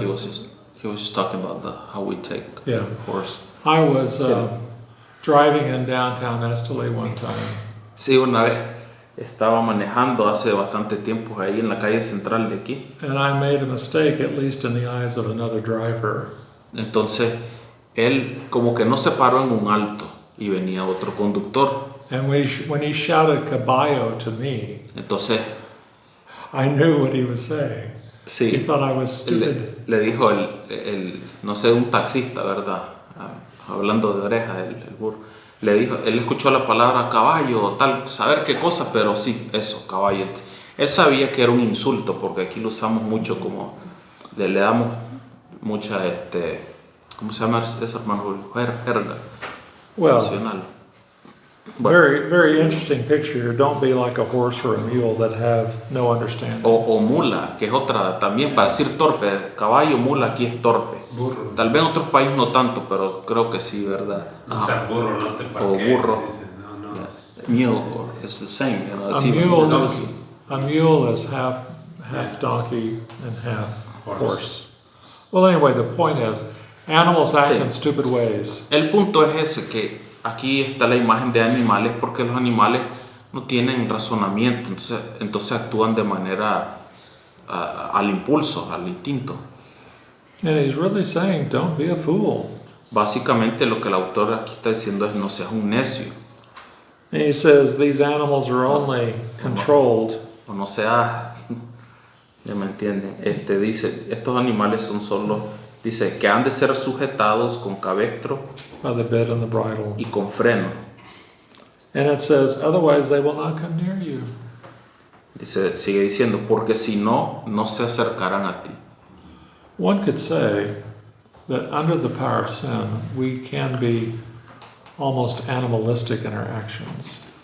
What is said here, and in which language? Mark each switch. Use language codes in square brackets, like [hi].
[en] he was just talking about how we take Yeah. horse. I was driving in downtown Esteli one time, [es] Sí, una vez estaba manejando hace bastante tiempo ahí en la calle central de aquí. [en] and I made a mistake, at least in the eyes of another driver. [es] Entonces él como que no se paró en un alto y venía otro conductor. [en] And when he shouted caballo to me, [es] Entonces [en] I knew what he was saying. He [es] sí, [en] thought I was stupid. [es] le dijo no sé, un taxista, ¿verdad? Hablando de oreja, el burro. Le dijo, él escuchó la palabra caballo o tal, saber qué cosa, pero sí, eso, caballo. Él sabía que era un insulto, porque aquí lo usamos mucho como, le damos mucha, ¿cómo se llama eso, hermano? Jerga [en] Well, [es] nacional. Bueno, [en] very, very interesting picture. Don't be like a horse or a mule that have no understanding. [es] o mula, que es otra, también para decir torpe, caballo, mula, aquí es torpe. Burro. Tal vez en otros países no tanto, pero creo que sí, ¿verdad? O sea, burro, no te O parques. burro. Sí, sí, no. [en] Mule, it's the same, you know. A mule is half donkey and half horse. Well, anyway, the point is, animals act [es] Sí. [en] in stupid ways. [es] El punto es ese, que aquí está la imagen de animales, porque los animales no tienen razonamiento, entonces actúan de manera al impulso, al instinto. [en] And he's really saying, don't be a fool. [es] Básicamente lo que el autor aquí está diciendo es no seas un necio, [en] And he says these animals are only controlled [es] o no seas, ya me entienden, dice, estos animales son solo, dice, que han de ser sujetados con cabestro [en] by the bit and the bridle. [es] y con freno. [en] And it says, otherwise they will not come near you. [es] Dice, sigue diciendo, porque si no, no se acercarán a ti. [en] One could say that under the power of sin, we can be almost animalistic in our actions.